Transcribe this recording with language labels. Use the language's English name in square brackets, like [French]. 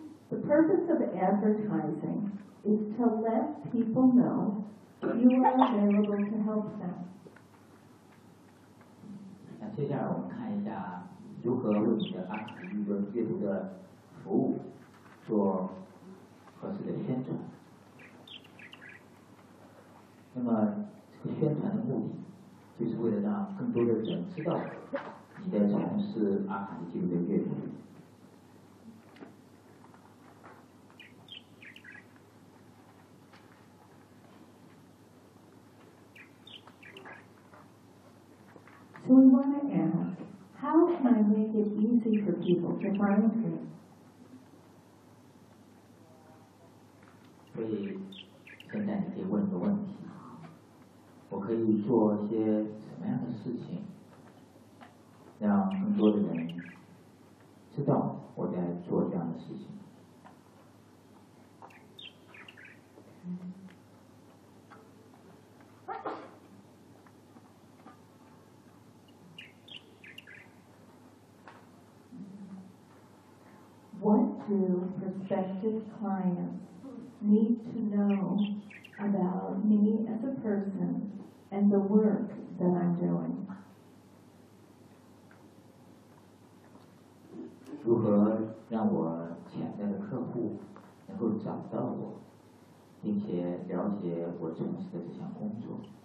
[English] The purpose of advertising is to let people know you are available to help them. [Chinese] 那接下来我们看一下如何为你的二次预约阅读的服务做合适的宣传。那么这个宣传的目的就是为了让更多的人知道你在从事阿卡丽记录的阅读。 [English] So we want to ask, how can I make it easy for people to find me? [Chinese] 所以现在你可以问个问题，我可以做些什么样的事情让更多的人知道我在做这样的事情。 [English] What do prospective clients need to know about me as a person and the work that I'm doing? [Chinese] 如何让我潜在的客户能够找到我，并且了解我从事的这项工作？